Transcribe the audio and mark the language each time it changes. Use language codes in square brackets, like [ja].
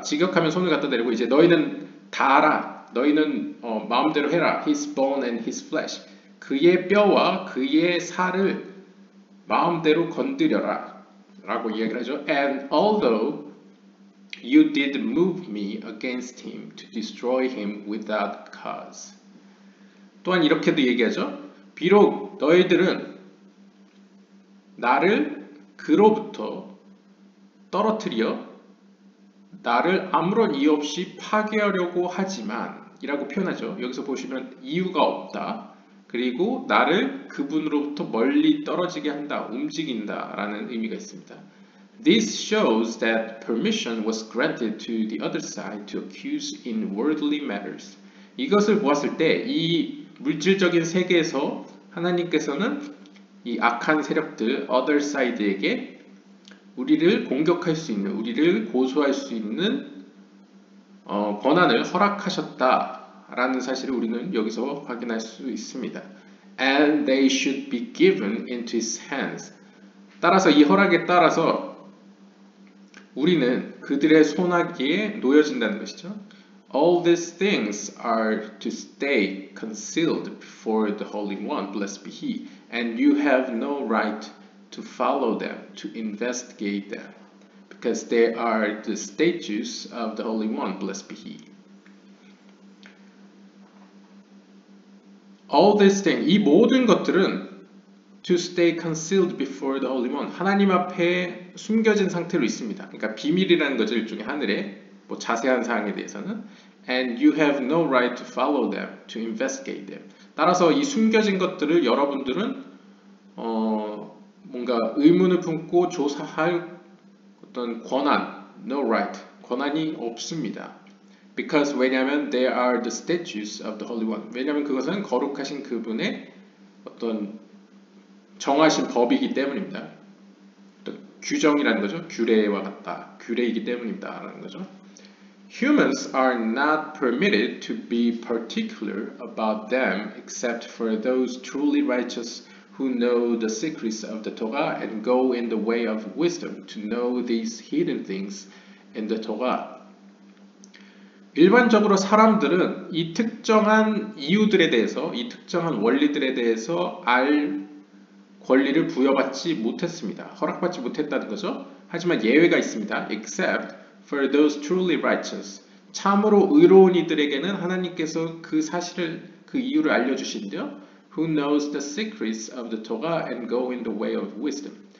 [ko] 직역하면 손을 갖다 대고 이제 너희는 다 알아. 너희는 마음대로 해라. [en] His bone and his flesh. [ko] 그의 뼈와 그의 살을 마음대로 건드려라. 라고 이야기를 하죠. [en] And although you did move me against him to destroy him without cause. [ko] 또한 이렇게도 얘기하죠. 비록 너희들은 나를 그로부터 떨어뜨려 나를 아무런 이유 없이 파괴하려고 하지만 이라고 표현하죠. 여기서 보시면 이유가 없다. 그리고 나를 그분으로부터 멀리 떨어지게 한다, 움직인다 라는 의미가 있습니다. [en] This shows that permission was granted to the other side to accuse in worldly matters. [ko] 이것을 보았을 때 이 물질적인 세계에서 하나님께서는 이 악한 세력들, other side에게 우리를 공격할 수 있는, 우리를 고소할 수 있는 권한을 허락하셨다라는 사실을 우리는 여기서 확인할 수 있습니다. [en] And they should be given into his hands. [ko] 따라서 이 허락에 따라서 우리는 그들의 손아귀에 놓여진다는 것이죠. [en] All these things are to stay concealed before the Holy One, blessed be He, and you have no right to follow them, to investigate them, because they are the statues of the Holy One, blessed be He. All these things, [ko] 이 모든 것들은 [en] to stay concealed before the Holy One, [ko] 하나님 앞에 숨겨진 상태로 있습니다. 그러니까 비밀이라는 거죠, 일종의 하늘에. 뭐 자세한 사항에 대해서는 [en] and you have no right to follow them, to investigate them. [ko] 따라서 이 숨겨진 것들을 여러분들은 뭔가 의문을 품고 조사할 어떤 권한, [en] no right, [ko] 권한이 없습니다. [en] Because [ko] 왜냐하면 [en] they are the statues of the Holy One. [ko] 왜냐하면 그것은 거룩하신 그분의 어떤 정하신 법이기 때문입니다. 규정이라는 거죠. 규례와 같다. 규례이기 때문입니다. 라는 거죠. [en] Humans are not permitted to be particular about them except for those truly righteous who know the secrets of the Torah and go in the way of wisdom to know these hidden things in the Torah. [ko] 일반적으로 사람들은 이 특정한 이유들에 대해서, 이 특정한 원리들에 대해서 알 권리를 부여받지 못했습니다. 허락받지 못했다는 거죠. 하지만 예외가 있습니다. [en] Except for those truly righteous. [ko] 참으로 의로운 이들에게는 하나님께서 그 사실을, 그 이유를 알려주신대요. [en] Who knows the secrets of the Torah and go in the way of wisdom.